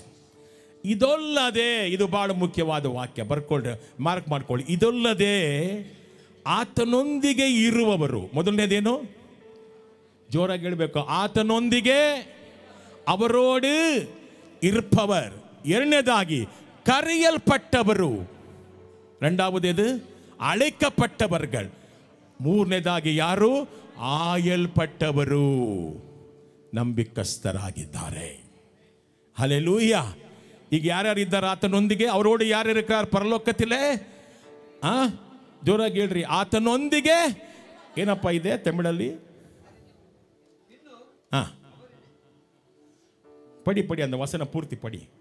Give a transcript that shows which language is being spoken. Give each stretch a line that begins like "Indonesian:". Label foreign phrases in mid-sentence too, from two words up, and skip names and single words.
Kannada: ಇದಲ್ಲದೆ, ಇದು ಬಹಳ ಮುಖ್ಯವಾದ ವಾಕ್ಯ, ಬರ್ಕೊಳ್ರಿ, ಮಾರ್ಕ್ ಮಾಡ್ಕೊಳ್ಳಿ. ಇದಲ್ಲದೆ ಆತನೊಂದಿಗೆ ಇರುವವರು. ಮೊದಲನೇದೇನು? ಜೋರಾಗಿ ಹೇಳಬೇಕು. ಆತನೊಂದಿಗೆ,
Tamil: அவரோடு இருப்பவர்.
Kannada: ಎರಡನೇದಾಗಿ ಕರೆಯಲ್ಪಟ್ಟವರು.
Tamil: ரெண்டாவது அழைக்கப்பட்டவர்கள்.
Kannada: ಮೂರನೇದಾಗಿ ಯಾರು? ಆಯಲ್ಪಟ್ಟವರು, ನಂಬಿಕಸ್ಥರಾಗಿದ್ದಾರೆ. ಹಲ್ಲೆಲೂಯಾ. ಈಗ ಯಾರ್ಯಾರು ಇದ್ದಾರೆ ಆತನೊಂದಿಗೆ? ಅವರೋಡು ಯಾರು ಇರ್ತಾರೆ ಪರಲೋಕತಿಲೆ? ಜೋರಾಗಿ ಹೇಳ್ರಿ. ಆತನೊಂದಿಗೆ ಏನಪ್ಪ ಇದೆ ತಮಿಳಲ್ಲಿ?
Tamil: படி அந்த வசன பூர்த்தி படி.